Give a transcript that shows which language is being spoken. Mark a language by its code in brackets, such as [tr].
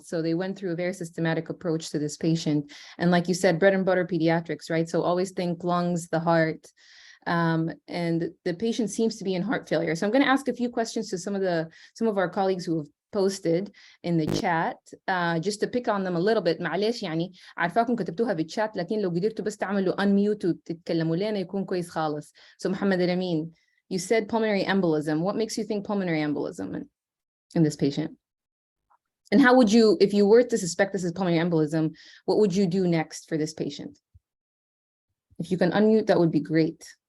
[en] So they went through a very systematic approach to this patient. And like you said, bread and butter pediatrics, right? So always think lungs, the heart, and the patient seems to be in heart failure. So I'm going to ask a few questions to some of our colleagues who have posted in the chat, just to pick on them a little bit. [ar] معلش يعني عارفاكم كتبتوها بالchat، لكن لو قدرتوا بس تعملوا unmute وتتكلموا لنا يكون كويس خالص. [en] So محمد الأمين, you said pulmonary embolism. What makes you think pulmonary embolism in this patient? And how would you, if you were to suspect this is pulmonary embolism, what would you do next for this patient? If you can unmute, that would be great.